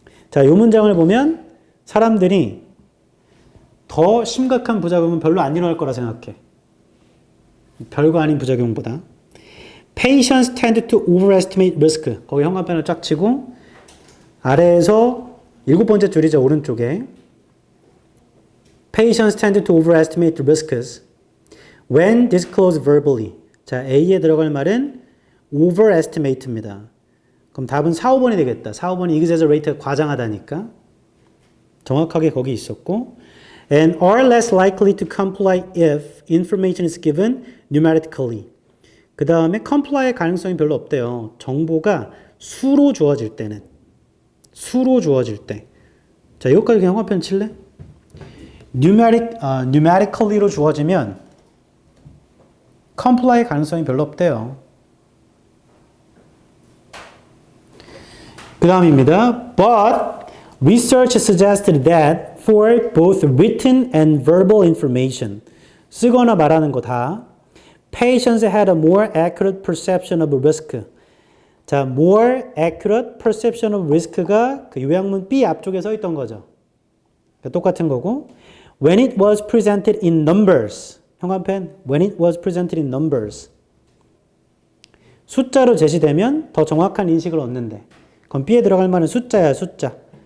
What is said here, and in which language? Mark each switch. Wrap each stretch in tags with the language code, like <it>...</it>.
<ko>자, 이 문장을 보면 사람들이 더 심각한 부작용은 별로 안 일어날 거라 생각해. 별거 아닌 부작용보다.</ko> <en>Patients tend to overestimate risk.</en> <ko>거기 현관펜을 쫙 치고 아래에서 7번째 줄이죠. 오른쪽에.</ko> <en>Patients tend to overestimate risks when disclosed verbally.</en> <ko>자, A에 들어갈 말은 overestimate입니다. 그럼 답은 4, 5번이 되겠다. 4, 5번이 exaggerate가 과장하다니까. 정확하게 거기 있었고.</ko> <en>And are less likely to comply if information is given numerically.</en> <ko>그 다음에 comply의 가능성이 별로 없대요. 정보가 수로 주어질 때는. 수로 주어질 때. 자, 이것까지 그냥 형광펜 칠래? numerically로 주어지면 comply 가능성이 별로 없대요. 그 다음입니다.</ko> <en>But research suggested that for both written and verbal information,</en> <ko>쓰거나 말하는 거 다,</ko> <en>patients had a more accurate perception of risk.</en> <ko>자,</ko> <en>more accurate perception of risk</en> <ko>가 그 요약문 B 앞쪽에 서 있던 거죠. 그러니까 똑같은 거고,</ko> <en>when it was presented in numbers,</en> <ko>형광펜, when it was presented in numbers, 숫자로 제시되면 더 정확한 인식을 얻는데, 그럼 B에 들어갈 만한 숫자야, 숫자.</ko>